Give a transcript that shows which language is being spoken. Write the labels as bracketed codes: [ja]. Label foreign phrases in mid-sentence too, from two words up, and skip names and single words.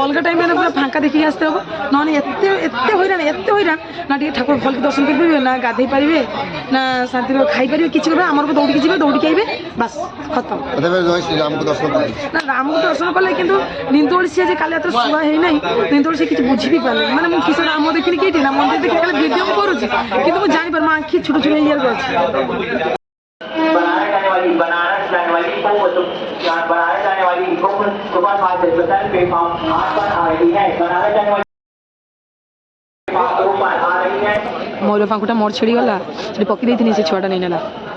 [or] ଅଲଗା ଟାଇମ୍ରେ ପୁରା ଫାଙ୍କା ଦେଖିକି ଆସିତେ ହେବ। ନହେଲେ ଏତେ ହଇରାଣ ନା ଟିକେ ଠାକୁର ଭଲକି ଦର୍ଶନ କରିପାରିବେ, ନା ଗାଧେଇ ପାରିବେ, ନା ଶାନ୍ତିରେ ଖାଇପାରିବେ, କିଛି କରିବେ। ଆମର ଦୌଡ଼ିକି ଯିବେ, ଦୌଡ଼ିକି ଆଇବେ, [hi] बस ख़तम। [or] ଶ୍ରୀରାମକୁ ଦର୍ଶନ କରିବେ ନା ରାମକୁ ଦର୍ଶନ କଲେ କିନ୍ତୁ ନିନ୍ଦୋଳି ସିଏ ଯେ କାଲି ରାତିରେ ଶୁଆ ହେଇନାହିଁ। ନିନ୍ଦୋଳି ସିଏ କିଛି ବୁଝି ବି ପାରିଲେନି। ମାନେ ମୁଁ କିଛି ରାମ ଦେଖିନି କେଇଠି ନା ମନ୍ଦିର ଦେଖିନି, ଖାଲି ଭିଡ଼ିଓ ମୁଁ କରୁଛି କିନ୍ତୁ ମୁଁ ଜାଣିପାରୁ ମୋ ଆଖି ଛୋଟ ଛୋଟ ଇଏରେ ଅଛି। [hi] बनारस जाने वाली सुबह 5 बजे प्लेटफॉर्म 8 पर आ रही है। बनारस जाने वाली आ रही है। [or] ମୟୂର ଫାଙ୍କୁଟା ମୋର ଛିଡ଼ିଗଲା, ସେଠି ପକେଇ ଦେଇଥିଲି, ସେ ଛୁଆଟା ନେଇ ନେଲା।